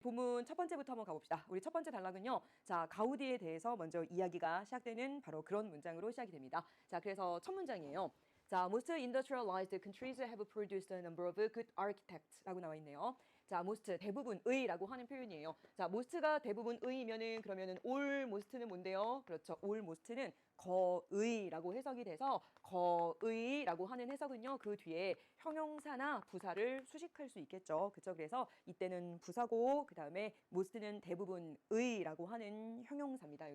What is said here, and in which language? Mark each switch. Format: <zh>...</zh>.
<ko>그러면 첫 번째부터 한번 가봅시다. 우리 첫 번째 단락은요. 자, 가우디에 대해서 먼저 이야기가 시작되는 바로 그런 문장으로 시작이 됩니다. 자, 그래서 첫 문장이에요.</ko> <en>자, most industrialized countries have produced a number of good architects라고</en> <ko>나와 있네요. 자, most 대부분의라고 하는 표현이에요. 자, most가 대부분의면은 그러면은 almost는 뭔데요? 그렇죠. almost는 거의라고 해석이 돼서 거의라고 하는 해석은요. 그 뒤에 형용사나 부사를 수식할 수 있겠죠. 그렇죠. 그래서 이때는 부사고 그다음에 most는 대부분의라고 하는 형용사입니다.</ko>